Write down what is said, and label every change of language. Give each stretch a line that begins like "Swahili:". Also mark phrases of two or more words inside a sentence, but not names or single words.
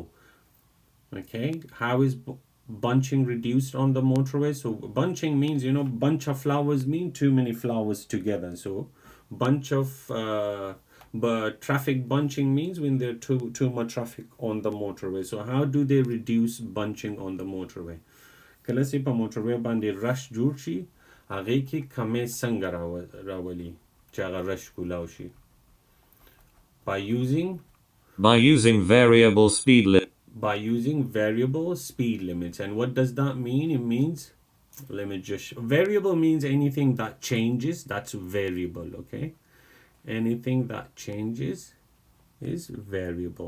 English: Okay, how is bunching reduced on the motorway? So bunching means, you know, bunch of flowers mean too many flowers together. So bunch of but traffic bunching means when there's too much traffic on the motorway. So how do they reduce bunching on the motorway?
Pashto: کله چې په موټروي باندې رش جوړ شي، هغې کې کمې څنګه راولي چې هغه رش کولاو شي؟
English: By using variable speed limits. By using variable speed limits. And what does that mean? It means, let me just variable means anything that changes, that's variable. Okay, anything that changes is variable.